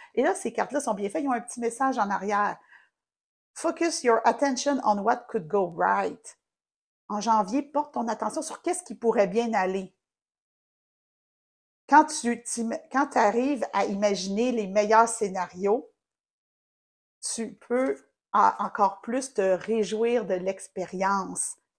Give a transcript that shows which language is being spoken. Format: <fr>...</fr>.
<fr>Et là, ces cartes-là sont bien faites, ils ont un petit message en arrière.</fr> <en>Focus your attention on what could go right.</en> <fr>En janvier, porte ton attention sur qu'est-ce qui pourrait bien aller. Quand tu arrives à imaginer les meilleurs scénarios, tu peux encore plus te réjouir de l'expérience.</fr>